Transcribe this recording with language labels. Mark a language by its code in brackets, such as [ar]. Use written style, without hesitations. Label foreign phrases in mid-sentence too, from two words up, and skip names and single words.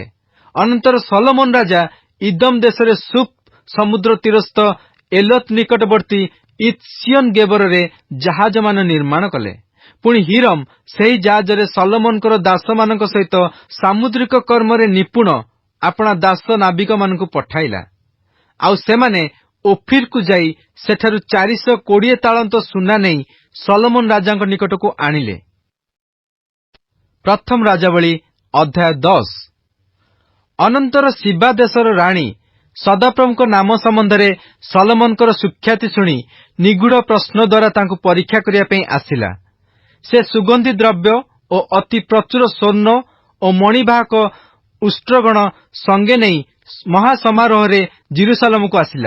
[or] ଅନନ୍ତର ସଲୋମନ ରାଜା ଇଦୋମ ଦେଶରେ ସୂଫ ସମୁଦ୍ର ତୀରସ୍ଥ ଏଲୋତ ନିକଟବର୍ତ୍ତୀ ଇତ୍ସିୟୋନ ଗେବର ରେ ଜାହାଜ ମାନ ନିର୍ମାଣ କଲେ। ପୁଣି ହୀରମ ସେହି ଜାହାଜରେ ସଲୋମନଙ୍କର ଦାସ ମାନଙ୍କ ସହିତ ସାମୁଦ୍ରିକ କର୍ମରେ ନିପୁଣ ଆପଣା ଦାସ ନାବିକ ମାନଙ୍କୁ ପଠାଇଲା। ଆଉ ସେମାନେ ଓଫୀର କୁ ଯାଇ ସେଠାରୁ 420 ତାଳନ୍ତ ସୁନା ନାହିଁ ସଲୋମନ ରାଜାଙ୍କ ନିକଟକୁ ଆଣିଲେ। ପ୍ରଥମ ରାଜାବଳୀ ଅଧ୍ୟାୟ 10। ଅନନ୍ତର ଶିବା ଦେଶର ରାଣୀ ସଦାପ୍ରଭୁଙ୍କ ନାମ ସମ୍ବନ୍ଧରେ ସଲୋମନଙ୍କର ସୁଖ୍ୟାତି ଶୁଣି ନିଗୁଢ ପ୍ରଶ୍ନ ଦ୍ୱାରା ତାଙ୍କୁ ପରୀକ୍ଷା କରିବା ପାଇଁ ଆସିଲା। ସେ ସୁଗନ୍ଧି ଦ୍ରବ୍ୟ ଓ ଅତି ପ୍ରଚୁର ସ୍ୱର୍ଣ୍ଣ ଓ ମଣିବାହକ ଉଷ୍ଟ୍ରଗଣ ସଙ୍ଗେ ନେଇ ମହାସମାରୋହରେ ଜିରୁସାଲମକୁ ଆସିଲା।